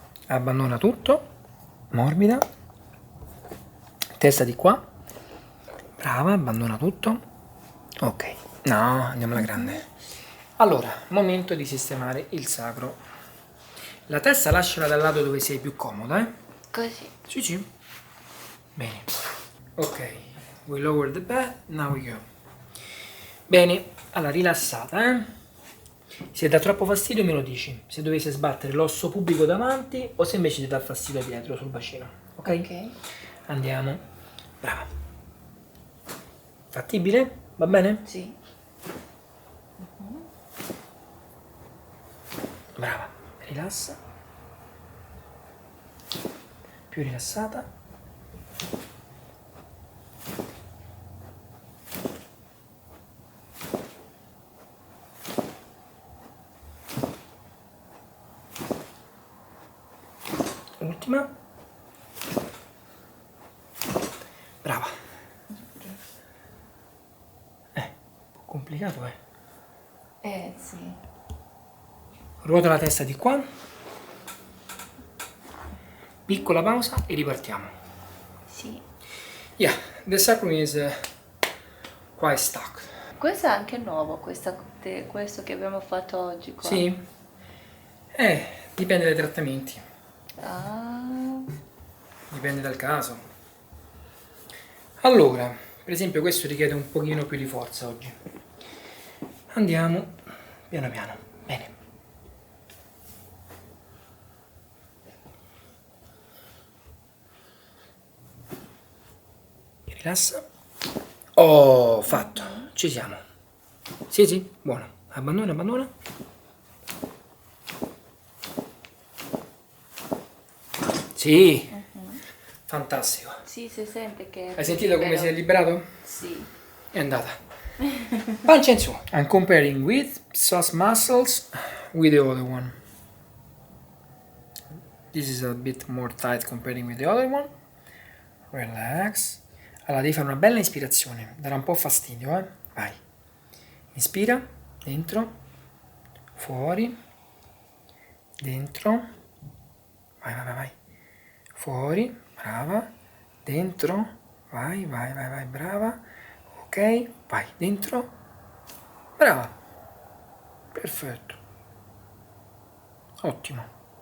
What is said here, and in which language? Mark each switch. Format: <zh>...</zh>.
<it>Abbandona tutto. Morbida. Testa di qua. Brava, abbandona tutto. Ok. No, andiamo alla grande. Allora, momento di sistemare il sacro. La testa lasciala dal lato dove sei più comoda, eh? Così. Sì, sì. Bene. Ok.</it> <en>We lower the bed, now we go.</en> <it>Bene, allora rilassata, eh? Se dà troppo fastidio me lo dici. Se dovesse sbattere l'osso pubico davanti o se invece ti dà fastidio dietro sul bacino. Ok? Ok. Andiamo. Brava. Fattibile? Va bene? Sì. Brava. Rilassa. Più rilassata. Ultima. Brava. Un po' complicato, eh. Sì. Ruota la testa di qua. Piccola pausa e ripartiamo. Sì.</it> <en>Yeah, the sacrum is quite stuck.</en> <it>Questo è anche nuovo, questo che abbiamo fatto oggi qua. Sì, Dipende dai trattamenti, Ah, dipende dal caso. Allora, per esempio questo richiede un pochino più di forza oggi. Andiamo piano piano. Bene. Rilassa. Oh, fatto. Ci siamo. Sì, sì, buono. Abbandona, abbandona. Sì, fantastico. sì, si sente che... Hai sentito come si è liberato? Sì. È andata. Pancia in su.</it> <en>I'm comparing with psoas muscles with the other one. This is a bit more tight comparing with the other one. Relax.</en> <it>Allora devi fare una bella ispirazione. Darà un po' fastidio, eh. Vai. Inspira. Dentro. Fuori. Dentro. Vai, vai, vai, vai. Fuori. Brava. Dentro. Vai, vai, vai, vai. Brava. Ok. Vai. Dentro. Brava. Perfetto. Ottimo.</it>